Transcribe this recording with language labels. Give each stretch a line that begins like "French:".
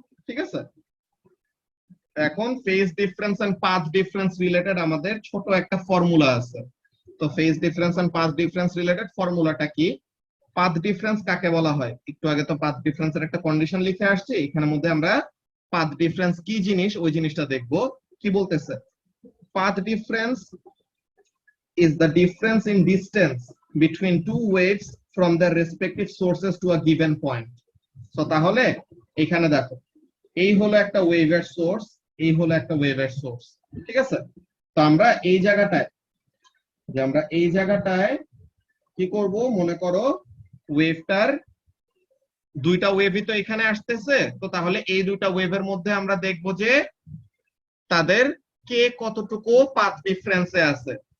Bangla: ঠিক আছে, এখন phase difference and path difference related আমাদের ছোট একটা ফর্মুলা আছে। তো phase difference and path difference related ফর্মুলাটা কি, পাথ ডিফারেন্স কাকে বলা হয়, একটু আগে তো পাথ ডিফারেন্সের একটা কন্ডিশন লিখে আসছে, এখানের মধ্যে আমরা পাথ ডিফারেন্স কি জিনিস ওই জিনিসটা দেখবো। কি বলতেছে,
English: path difference is the difference in distance between two waves from their respective sources to a given point.
Bangla: So তাহলে এখানে দেখো, এই হলো একটা ওয়েভের সোর্স, এই হলো একটা ওয়েভের সোর্স। ঠিক আছে, তো আমরা এই জায়গাটায়, যে আমরা এই জায়গাটায় কি করব, মনে করো ওয়েভটার দুইটা ওয়েভই তো এখানে আসতেছে, তো তাহলে এই দুইটা ওয়েভের মধ্যে আমরা দেখব যে তাদের কে কতটুকু পাথ ডিফারেন্সে আছে।